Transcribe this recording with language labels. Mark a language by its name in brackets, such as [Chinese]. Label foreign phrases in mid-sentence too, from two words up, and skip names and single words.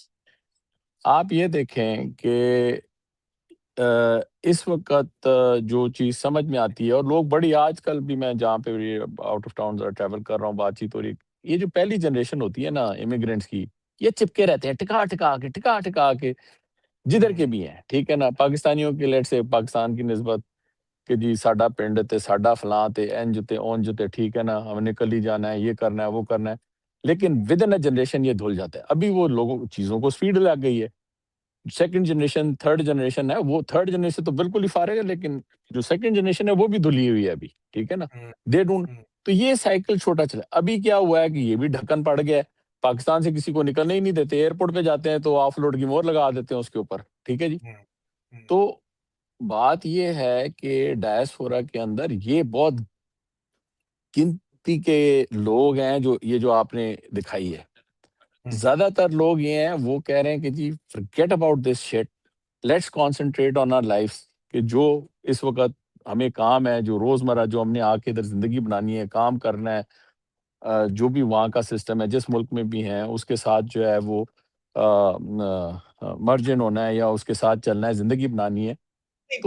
[Urdu] آپ یہ دیکھیں کہ اس وقت جو چیز سمجھ میں آتی ہے، اور لوگ بڑی آج کل بھی میں جہاں پہ [English] out of town travel [Urdu] کر رہا ہوں بات چیت ہو رہی، یہ جو پہلی جنریشن ہوتی ہے نا امیگرینٹس کی، یہ چپکے رہتے ہیں ٹکا کے جدھر کے بھی ہیں، ٹھیک ہے نا. پاکستانیوں کے لیٹ سے پاکستان کی نسبت کہ جی [Punjabi] ساڈا پنڈ تے ساڈا فلاں تے انج تے اونج تے، [Urdu] ٹھیک ہے نا، ہم نکل ہی جانا ہے، یہ کرنا ہے وہ کرنا ہے. لیکن [English] within a generation [Urdu] یہ دھل جاتا ہے. ابھی وہ لوگوں چیزوں کو سپیڈ لگ گئی ہے. [English] second generation third generation [Urdu] ہے، وہ [English] third generation [Urdu] تو بالکل ہی فارغ ہے، لیکن جو [English] second generation [Urdu] ہے وہ بھی دھلی ہوئی ہے ابھی، ٹھیک ہے نا. [English] they don't. [Urdu] تو یہ سائیکل چھوٹا چلا. ابھی کیا ہوا ہے کہ یہ بھی ڈھکن پڑ گیا ہے، پاکستان سے کسی کو نکلنے ہی نہیں دیتے. ایئرپورٹ پہ جاتے ہیں تو [English] off load [Urdu] کی مور لگا دیتے ہیں اس کے اوپر، ٹھیک ہے جی. تو بات یہ ہے کہ ڈائسپورا کے اندر یہ بہت گنتی کے لوگ ہیں جو آپ نے دکھائی ہے. زیادہ تر لوگ یہ ہیں وہ کہہ رہے ہیں کہ جی [English] forget about this shit, let's concentrate on our lives. [Urdu] کہ جو اس وقت ہمیں کام ہے، جو روزمرہ جو ہم نے آ کے ادھر زندگی بنانی ہے، کام کرنا ہے، جو بھی وہاں کا سسٹم ہے جس ملک میں بھی ہیں اس کے ساتھ جو ہے وہ مرجن ہونا ہے یا اس کے ساتھ چلنا ہے، زندگی بنانی ہے. تو